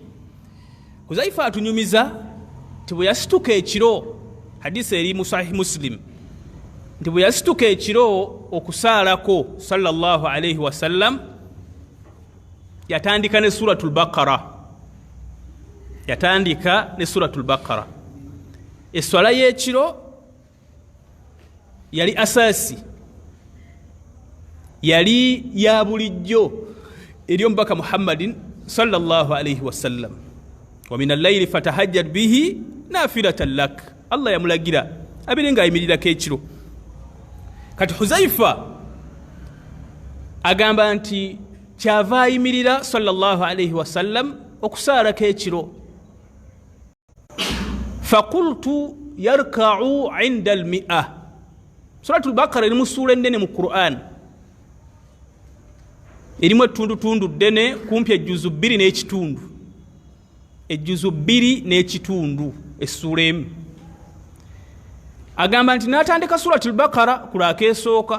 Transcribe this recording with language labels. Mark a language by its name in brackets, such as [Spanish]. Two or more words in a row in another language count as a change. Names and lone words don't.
[Ganda] Huzaifa atunyumiza nti bwe yasituka ekiro, hadisi eri mu Sahih Muslim, nti bwe yasituka ekiro okusaalako [Arabic] صلى الله عليه وسلم [Ganda] yatandika ne suratul Baqara. Yatandika ne suratul Baqara. Eswala y'ekiro yali asasi, yali ya bulijjo eri omubaka Muhammadin [Arabic] صلى الله عليه وسلم. ومن الليل فتهجد به نافلة لك. [Ganda] Allah yamulagira abire nga ayimirirako ekiro. Kati Huzaifa agamba nti kyava ayimirira [Arabic] صلى الله عليه وسلم [Ganda] okusaalako ekiro. [Arabic] فقلت يركع عند المائة. [Ganda] Suratul Baqara eri mu sura ennene mu Qur'an, erimu ettundutundu ddene kumpi ejjuzu 2 n'ekitundu. Ejjuzu 2 n'ekitundu essura emu. Agamba nti n'atandika suratul Baqara kulaka esooka.